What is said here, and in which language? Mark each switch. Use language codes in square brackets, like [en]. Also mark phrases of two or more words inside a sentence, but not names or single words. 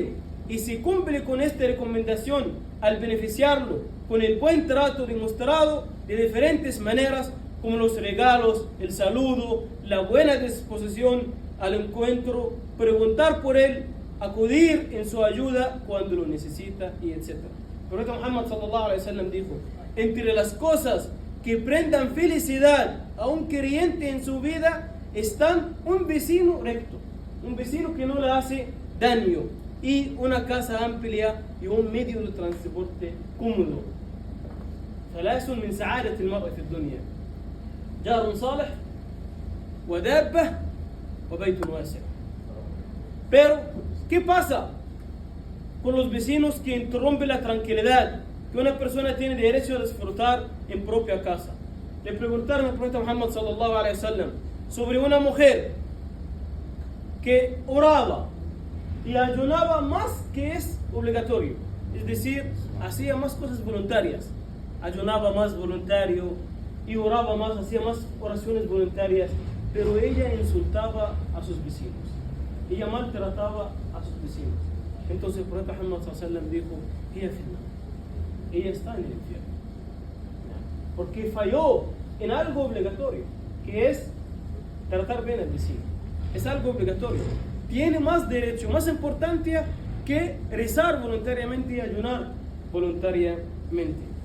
[es] Y se cumple con esta recomendación al beneficiarlo con el buen trato demostrado de diferentes maneras, como los regalos, el saludo, la buena disposición al encuentro, preguntar por él, acudir en su ayuda cuando lo necesita, y etc. El profeta Muhammad [ar] صلى الله عليه وسلم [es] dijo, entre las cosas que brindan felicidad a un creyente en su vida están un vecino recto, un vecino que no le hace daño, y una casa amplia y un medio de transporte cómodo. [ar] ثلاث من سعادة المرء في الدنيا جار صالح ودابة وبيت واسع. [es] Pero, ¿qué pasa con los vecinos que interrumpen la tranquilidad que una persona tiene derecho a disfrutar en propia casa? Le preguntaron al profeta Muhammad [ar] صلى الله عليه وسلم [es] sobre una mujer que oraba y ayunaba más que es obligatorio, es decir, hacía más cosas voluntarias, ayunaba más voluntario y oraba más, hacía más oraciones voluntarias, pero ella insultaba a sus vecinos, ella maltrataba a sus vecinos. Entonces el profeta Muhammad [ar] صلى الله عليه وسلم [es] dijo, ella está en el infierno, porque falló en algo obligatorio, que es tratar bien al vecino. Es algo obligatorio, tiene más derecho, más importancia que rezar voluntariamente y ayunar voluntariamente.